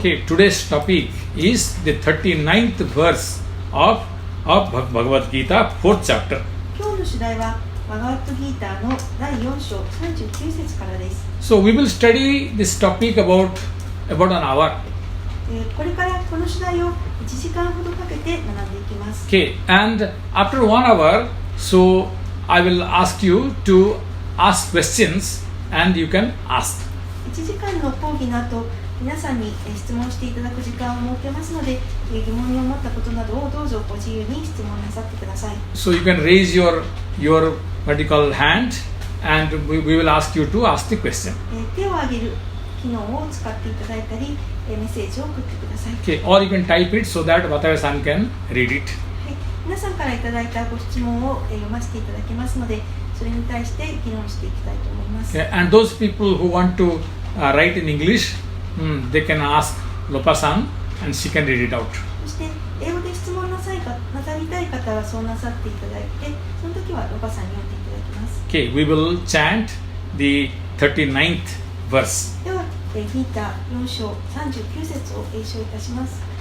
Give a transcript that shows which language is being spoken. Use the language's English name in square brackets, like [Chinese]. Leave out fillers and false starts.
[English] Okay, today's topic is the 39th verse of Bhagavad Gita, 4th chapter. [Japanese] 今日の主題はバガーットギーターの第4章39節からです。 [English] So we will study this topic about an hour. [Japanese] これからこの主題を1 1時間ほどかけて学んでいきます。 [English] Okay, and after 1 hour, so I will ask you to ask questions and you can ask. [Japanese] 1時間の講義の後、皆さんに質問していただく時間を設けますので、疑問に思ったことなどをどうぞご自由に質問なさってください。 [English] So you can raise your vertical hand and we will ask you to ask the question. [Japanese] 手を挙げる機能を使っていただいたり、メッセージを送ってください。 [English] Okay, or you can type it so that Watabe-san can read it. [Japanese] 皆さんからいただいたご質問を読ませていただきますので、それに対して議論していきたいと思います。 [English] Okay, and those people who want to write in English, they can ask Lopa-san and she can read it out. [Japanese] そして英語で質問なさりたい方はそうなさっていただいて、その時はロパさんに読んでいただきます。 [English] Okay, we will chant the 39th verse. [Japanese] では、ギータ4章39節を詠唱いたします。